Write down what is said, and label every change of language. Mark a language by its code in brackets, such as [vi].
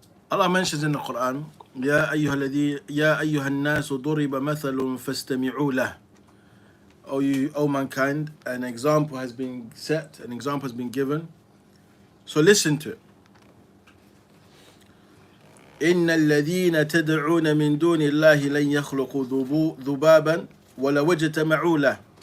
[en] Allah mentions in the Quran, [ar] يا أيها الناس ضرب مثل فاستمعوا له. [en] O mankind, an example has been set, an example has been given, so listen to it. [ar] إن الذين تدعون من دون الله لن يخلقوا ذبابا ولو اجتمعوا له.